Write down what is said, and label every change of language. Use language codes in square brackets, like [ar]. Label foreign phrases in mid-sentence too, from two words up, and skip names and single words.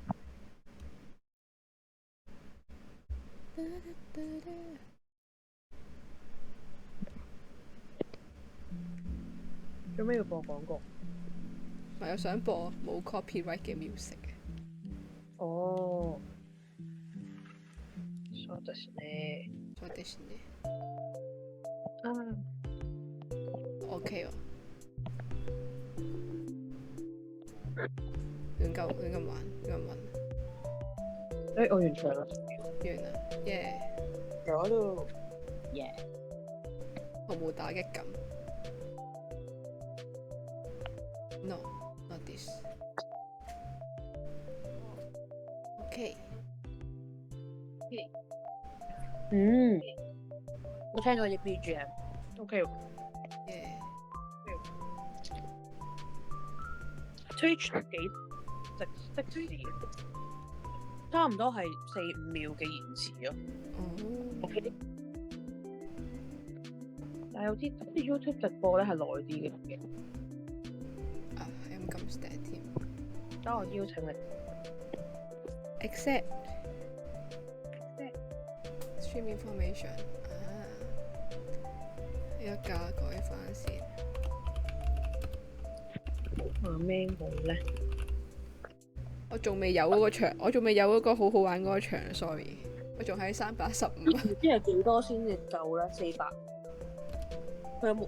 [yue] 做咩要播廣告？我又想播冇 copyright 嘅 music 嘅。哦。 [ja] そうですね。そうですね。OK 喎。 [yue] 亂咁玩。我完場啦。完啦，耶！咗咯，耶！毫無打擊感。 [en] No, not this. [yue] OK。我聽咗啲 BGM，OK。Twitch 幾即時，差唔多係4-5秒嘅延遲咯。OK。但係有啲 YouTube 直播咧係耐啲嘅。啊，係咁 stat 添。等我邀請你。 [en] Accept stream information [yue] 啊，一架改翻先。咩好咧？我仲未有嗰個場，我仲未有嗰個好好玩嗰個場 ，sorry， 我仲喺315。唔知係幾多先至夠咧？400。佢有冇？